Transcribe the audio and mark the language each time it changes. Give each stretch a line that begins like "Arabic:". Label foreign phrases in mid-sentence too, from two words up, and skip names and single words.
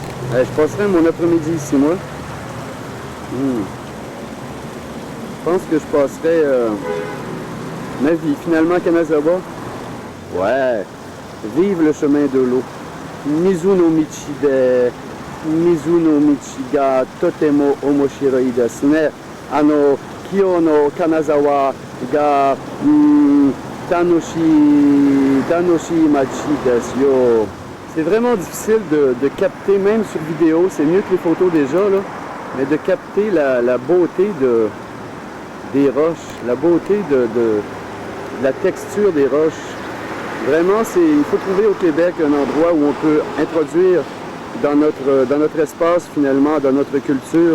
French: Je passerai mon après-midi ici, moi. Je pense que je passerai ma vie finalement à Kanazawa. Ouais, vive le chemin de l'eau.
Japanese: 水の道で水の道がとても面白いですね. 今日の金沢が楽しい町ですよ.
French: C'est vraiment difficile de capter, même sur vidéo, c'est mieux que les photos déjà, là, mais de capter la beauté des roches, la beauté de la texture des roches. Vraiment, il faut trouver au Québec un endroit où on peut introduire dans notre espace, finalement, dans notre culture.